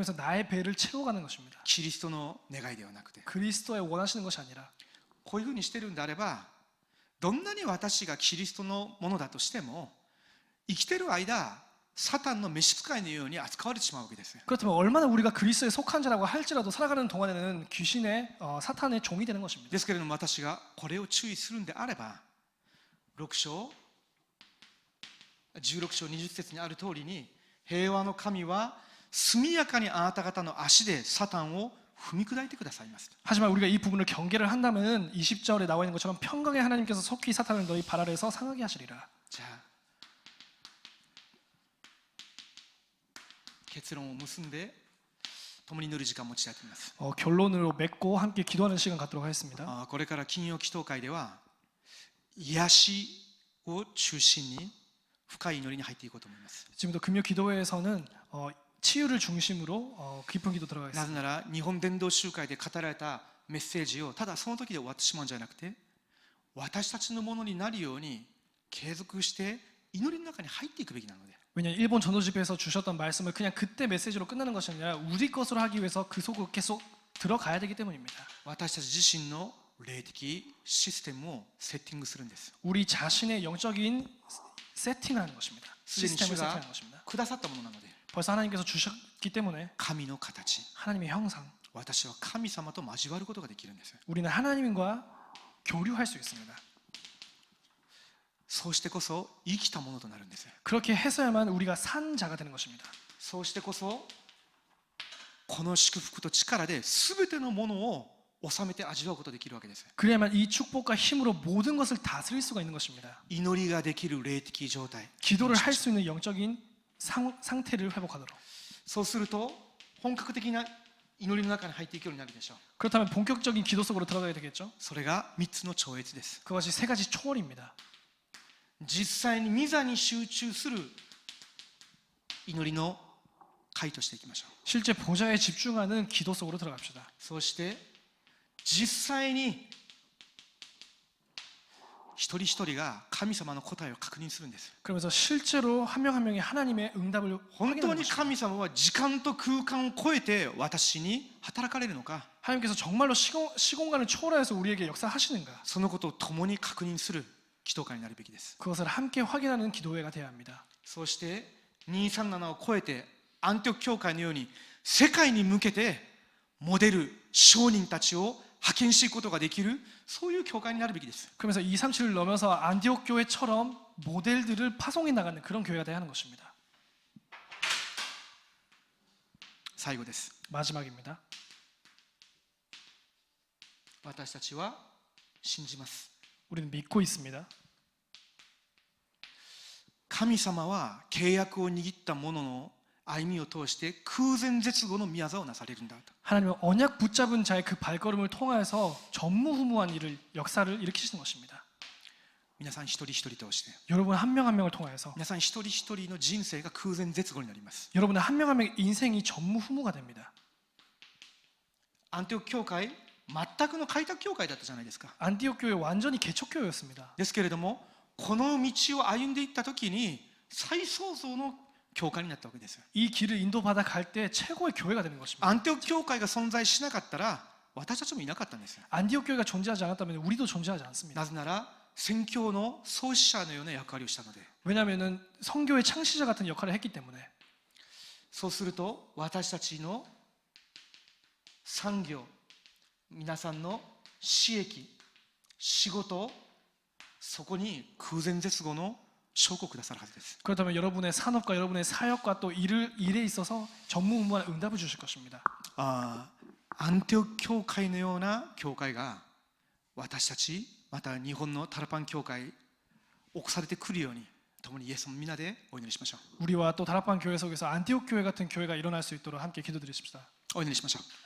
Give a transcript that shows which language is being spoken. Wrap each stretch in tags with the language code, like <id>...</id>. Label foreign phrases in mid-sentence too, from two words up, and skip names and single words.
<ko>그러면서 나의 배를 채워가는 것입니다.</ko> <ja>キリストの願いではなくて、</ja> <ko>그리스도의 원하시는 것이 아니라</ko> <ja>こういうふうにしてるんであれば、どんなに私がキリストのものだとしても生きてる間サタンの召使いのように扱われてしまうわけです。</ja> <ko>그렇다면 얼마나 우리가 그리스도에 속한 자라고 할지라도 살아가는 동안에는 귀신의 사탄의 종이 되는 것입니다.</ko> <ja>ですけれども私がこれを注意するんであれば、16章20節にある通りに、平和の神は速やかにあなた方の足でサタンを踏み砕いてくださいます。</ja> <ko>하지만 우리가 이 부분을 경계를 한다면 20절에 나와 있는 것처럼 평강의 하나님께서 속히 사탄을 너희 발 아래에서 상하게 하시리라.</ko> <ja>じゃあ結論を結んで共に祈る時間を持ちたいと思います。</ja> <ko>결론으로 맺고 함께 기도하는 시간 갖도록 하겠습니다.</ko> <ja>これから金曜祈祷会では癒しを中心に深い祈りに入っていこうと思います。</ja> <ko>지금부터 금요 기도회에서는 치유를 중심으로 깊은 기도</ko> <ja>な</ja> <ko>들어가겠습니다.</ko> <ja>ぜなら日本伝道集会で語られたメッセージをただその時で終わってしまうんじゃなくて、私たちのものになるように継続して祈りの中に入っていくべきなので、</ja> <ko>왜냐하면 일본 전도집회에서 주셨던 말씀을 그냥 그때 메시지로 끝나는 것이 아니라 우리 것으로 하기 위해서 그 속으로 계속 들어가야 되기 때문입니다.</ko> <ja>私たち自身の霊的システムをセッティングするんです。</ja> <ko>우리 자신의 영적인 세팅하는 것입니다.</ko> <ja>すでに</ja> <ko>시스템을</ko> <ja>主が</ja> <ko>세팅하는 것입니다.</ko> <ja>くださったものなので、</ja> <ko>벌써 하나님께서 주셨기 때문에</ko> <ja>神の形、</ja> <ko>하나님의 형상,</ko> <ja>私は神様と交わることができるんです。</ja> <ko>우리는 하나님과 교류할 수 있습니다.</ko> <ja>そうしてこそ生きたものとなるんです。</ja> <ko>그렇게 해서야만 우리가 산 자가 되는 것입니다.</ko> <ja>そうしてこそこの祝福と力で全てのものを収めて味わうことができるわけです。</ja> <ko>그래야만 이 축복과 힘으로 모든 것을 다스릴 수가 있는 것입니다.</ko> <ja>祈りができる霊的状態、</ja> <ko>기도를 할 수 있는 영적인 상태를 회복하도록.</ko> <ja>そうすると本格的な祈りの中に入っていくようになるでしょう。</ja> <ko>그렇다면 본격적인 기도 속으로 들어가야 되겠죠.</ko> <ja>それが3つの超越です。</ja> <ko>그것이 세 가지 초월입니다.</ko> <ja>実際に御座に集中する祈りの会としていきましょう。</ja> <ko>실제 보좌에 집중하는 기도 속으로 들어갑시다.</ko> <ja>そして実際に一人一人が神様の答えを確認するんです。</ja> <ko>그러면서 실제로 한 명 한 명이 하나님의 응답을</ko> <ja>本当</ja> <ko>확인하는</ko> <ja>に</ja> <ko>것입니다.</ko> <ja>神様は時間と空間を超えて私に働かれるのか、</ja> <ko>하나님께서 정말로 시공간을 초월해서 우리에게 역사하시는가?</ko> <ja>そのことを共に確認する祈祷会になるべきです。</ja> <ko>그것을 함께 확인하는 기도회가 되어야 합니다.</ko> <ja>そして237を超えてアンティオキ教会のように世界に向けてモデル商人たちを派遣していくことができる、そういう教会になるべきです。</ja> <ko>그러면서 237을 넘어서 안디옥 교회처럼 모델들을 파송해 나가는 그런 교회가 되어야 하는 것입니다.</ko> <ja>最後です。</ja> <ko>마지막입니다.</ko> <ja>私たちは信じます。</ja> <ko>우리는 믿고 있습니다.</ko> <ja>神様は契約を握った者の歩みを通して空前絶後の宮座をなされるんだと。</ja> <ko>하나님은 언약 붙잡은 자의 그 발걸음을 통하여서 전무후무한 역사를 일으키시는 것입니다.</ko> <ja>皆さん一人一人通して、</ja> <ko>여러분 한 명 한 명을 통하여서</ko> <ja>皆さん一人一人の人生が空前絶後になります。</ja> <ko>여러분의 한 명 한 명의 인생이 전무후무가 됩니다.</ko> <ja>アンティオキ教会、全くの開拓教会だったじゃないですか。</ja> <ko>안디옥 교회 완전히 개척교회였습니다.</ko> <ja>ですけれども、この道を歩んでいった時に再創造の教会になったわけです。</ja> <ko>이 길을 인도받아 갈 때 최고의 교회가 되는 것입니다.</ko> <ja>アンティオキ教会が存在しなかったら私たちもいなかったんです。</ja> <ko>안디옥 교회가 존재하지 않았다면 우리도 존재하지 않습니다.</ko> <ja>なぜなら宣教の創始者のような役割をしたので。</ja> <ko>왜냐하면 성교의 창시자 같은 역할을 했기 때문에.</ko> <ja>そうすると私たちの産業、皆さんの私益、仕事、そこに空前絶後の証拠をくださるはずです。</ja> <ko>그렇다면 여러분의 산업과 여러분의 사역과 또 일에 있어서 전무후무한 응답을 주실 것입니다.</ko> <ja>アンティオキ教会のような教会が私たち、また日本のタラパン教会起こされてくるように、共にイエスの皆でお祈りしましょう。</ja> <ko>우리와 또 다락방 교회 속에서 안디옥 교회 같은 교회가 일어날 수 있도록 함께 기도드리십시다.</ko> <ja>お祈りしましょう。</ja>